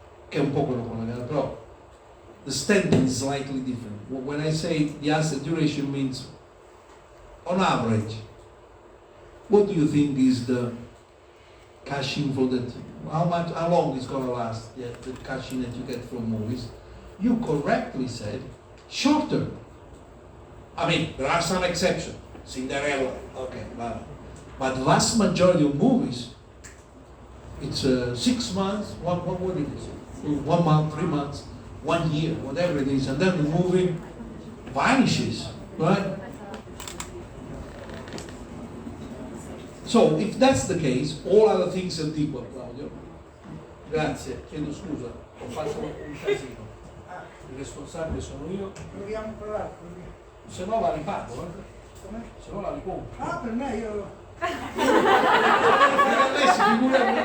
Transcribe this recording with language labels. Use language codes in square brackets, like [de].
[it] Che è un po' quello con la gara, però [en] the standing is slightly different. When I say the asset duration means on average, what do you think is the cash inflow that, how long it's gonna last, the cash in that you get from movies? You correctly said shorter. I mean, there are some exceptions. Cinderella, okay, but the vast majority of movies, it's 6 months, what it is? 1 month, 3 months, 1 year, whatever it is, and then the movie vanishes, right? So, if that's the case, all other things are equal, Claudio. [it] Grazie, chiedo scusa, ho fatto un casino. Il responsabile sono io. Proviamo a provare. Se no la riparto, Come? se no la ricompro. Ah, per me io... Lei si figura.